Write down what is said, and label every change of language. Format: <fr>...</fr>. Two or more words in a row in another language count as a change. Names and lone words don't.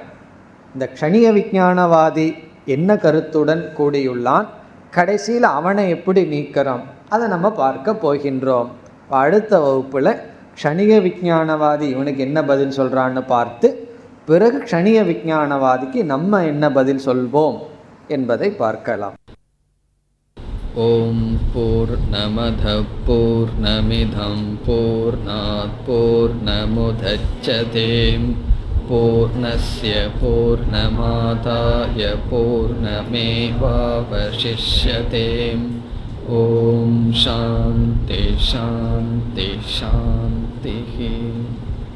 <ta>இந்த க்ஷணிய விஞ்ஞானவாதி என்ன கருத்துடன் கூடியுள்ளான், கடைசியில் அவனை எப்படி நீக்கிறோம் அதை நம்ம பார்க்க போகின்றோம். அடுத்த வகுப்பில் க்ஷணிய விஞ்ஞானவாதி இவனுக்கு என்ன பதில் சொல்கிறான்னு பார்த்து பிறகு க்ஷணிய விஞ்ஞானவாதிக்கு நம்ம என்ன பதில் சொல்வோம் என்பதை பார்க்கலாம்.</ta> <sa>ओम् पूर्णमद पूर्णमिदं पूर्णात् पूर्णमुदच्यते पूर्णस्य पूर्णमादाय पूर्णमेवावशिष्यते. ओम् शान्ति शान्ति शान्ति.</sa>